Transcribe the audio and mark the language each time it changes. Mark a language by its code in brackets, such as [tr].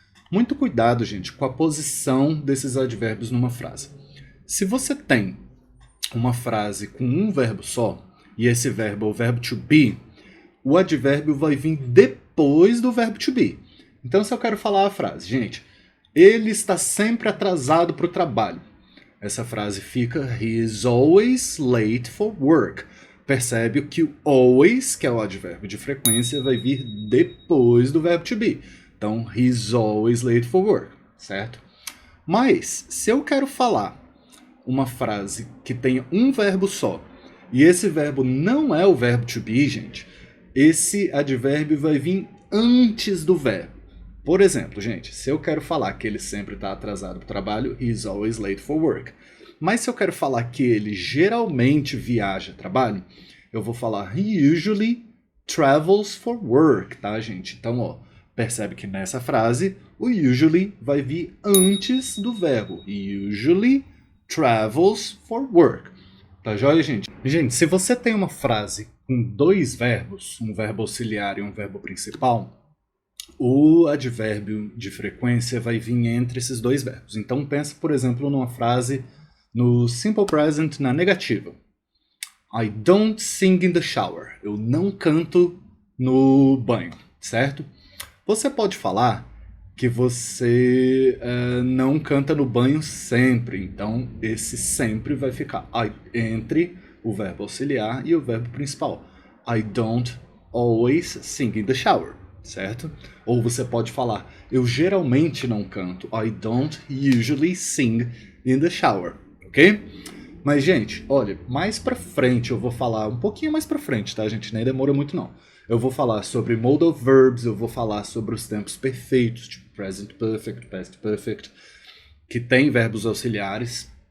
[pt] Muito cuidado, gente, com a posição desses advérbios numa frase. Se você tem uma frase com um verbo só, e esse verbo é o verbo to be, o advérbio vai vir depois do verbo to be. Então, se eu quero falar a frase, gente, ele está sempre atrasado para o trabalho. Essa frase fica, [en] he is always late for work. [pt] Percebe que o always, que é o advérbio de frequência, vai vir depois do verbo to be. Então, he is always late for work, certo? Mas, se eu quero falar uma frase que tenha um verbo só, e esse verbo não é o verbo to be, gente, esse advérbio vai vir antes do verbo. Por exemplo, gente, se eu quero falar que ele sempre está atrasado para o trabalho, [en] he's always late for work. [pt] Mas se eu quero falar que ele geralmente viaja a trabalho, eu vou falar [en] he usually travels for work, [pt] tá, gente? Então, ó, percebe que nessa frase o usually vai vir antes do verbo. [en] He usually travels for work. [pt] Tá joia, gente? Gente, se você tem uma frase com dois verbos, um verbo auxiliar e um verbo principal, o advérbio de frequência vai vir entre esses dois verbos. Então pensa, por exemplo, numa frase no Simple Present na negativa. [en] I don't sing in the shower. [pt] Eu não canto no banho, certo? Você pode falar que você não canta no banho sempre. Então esse sempre vai ficar entre o verbo auxiliar e o verbo principal. [en] I don't always sing in the shower. [pt] Certo? Ou você pode falar, eu geralmente não canto. [en] I don't usually sing in the shower. Ok? [pt] Mas, gente, olha, mais pra frente eu vou falar, um pouquinho mais pra frente, tá, gente? Nem demora muito, não. Eu vou falar sobre modal verbs, eu vou falar sobre os tempos perfeitos, tipo present perfect, past perfect, que tem verbos auxiliares.